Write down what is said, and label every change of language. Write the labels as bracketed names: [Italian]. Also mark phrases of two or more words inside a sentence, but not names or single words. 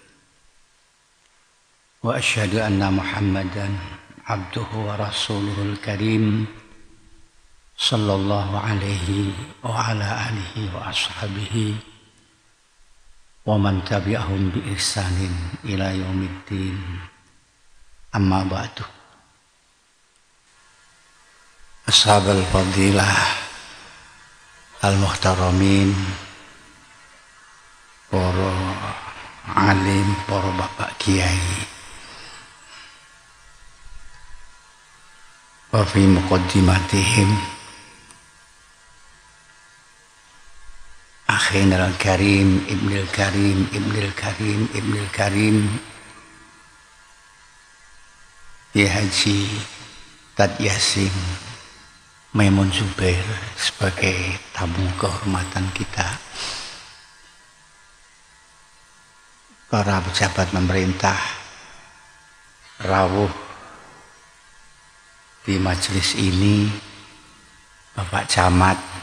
[Arabic] وأشهد أن محمدا عبده ورسوله الكريم صلى الله عليه وعلى آله وأصحابه ومن تبعهم بإحسان إلى يوم الدين. أما بعد أصحاب الفضيلة المحترمين, [Indonesian] para alim, para bapak kiai, [Arabic] وفي مقدمتهم أخينا الكريم ابن الكريم ابن الكريم ابن الكريم, [Indonesian] ya Haji Tad Yasin Maimun Zubair sebagai tamu kehormatan kita, para pejabat pemerintah rawuh di majelis ini, Bapak Camat,